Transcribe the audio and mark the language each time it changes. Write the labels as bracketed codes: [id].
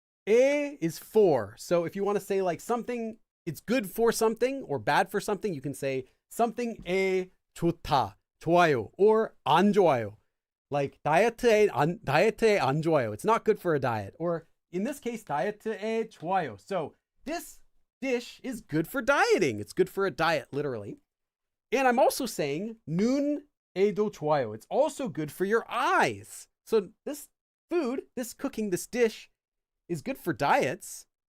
[en] A is for. So if you want to say like something, it's good for something or bad for something, you can say something에 좋다, [ko] 좋아요, or 안 좋아요. Like 다이어트에 안 좋아요. [en] It's not good for a diet. Or in this case, [ko] 다이어트에 좋아요. [en] So this dish is good for dieting. It's good for a diet, literally. And I'm also saying [ko] 눈에도 좋아요. [en] It's also good for your eyes. So this food, this cooking, this dish is good for diets.